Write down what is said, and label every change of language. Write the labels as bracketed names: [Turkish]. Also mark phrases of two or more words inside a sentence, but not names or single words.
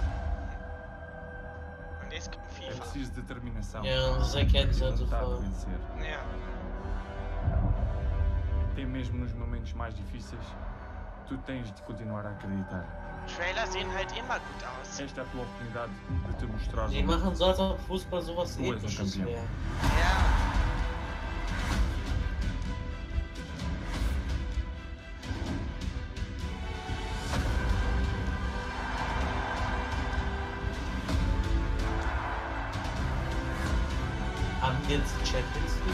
[German] Und jetzt kommt [Portuguese] É FIFA. preciso determinação [German] Ja, das erkennt [Portuguese] e [German] halt [Portuguese] vontade de [German] sofort. [Portuguese] vencer. [German] Ja. [Portuguese] Até mesmo nos momentos mais difíceis, tu tens de continuar a acreditar. [German] Trailer sehen halt immer gut aus. [Portuguese] Esta é a tua oportunidade de te mostrar. [German] Die machen so, als ob Fußball sowas Du bist ein Episches Champion. wäre. Ja. Haben die jetzt Champions League?